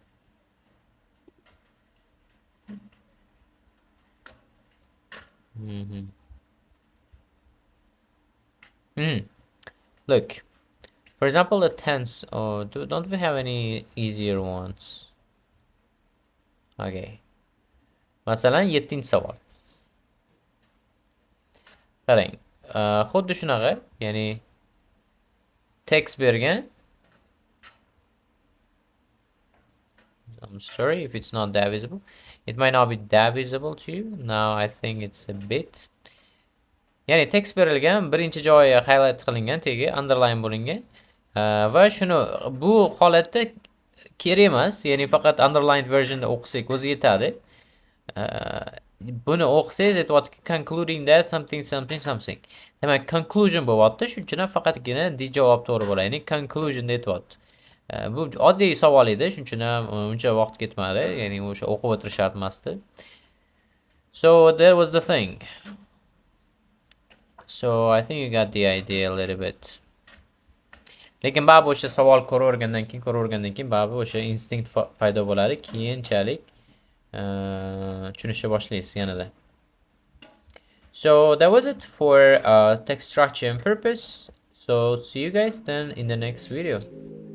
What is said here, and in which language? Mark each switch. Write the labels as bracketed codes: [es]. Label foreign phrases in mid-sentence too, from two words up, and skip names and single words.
[en] Look, for example, the tense. Oh, don't we have any easier ones? [uz] Okay. Masalan, 7-chi savol. Qarang, xuddi shunaqa, ya'ni text bergan. [en] I'm sorry if it's not that visible. It might not be that visible to you. Now I think it's a bit. [uz] Ya'ni text berilgan, birinchi joyi [en] highlight qilingan, [uz] tegi underline bo'lingan. Va shuni bu holatda kerak emas, ya'ni faqat [en] underlined versionda [uz] o'qisak o'zi yetadi. Buni o'qisangiz aytyapti [en] concluding that something. [uz] Demak, conclusion bo'lyapti. Shuning uchun faqatgina D javob to'g'ri bo'ladi. Ya'ni conclusion deyapti. Bu oddiy savol edi, shuning uchun ham uncha vaqt ketmadi. Ya'ni o'sha o'qib o'tirish shart emasdi. [en] So that was the thing. So I think you got the idea a little bit. [uz] Lekin baribir o'sha savol ko'ravergandan keyin baribir o'sha instinct paydo bo'ladi. Keyinchalik tushunishga boshlaysiz yanada. [en] So that was it for text structure and purpose. So see you guys then in the next video.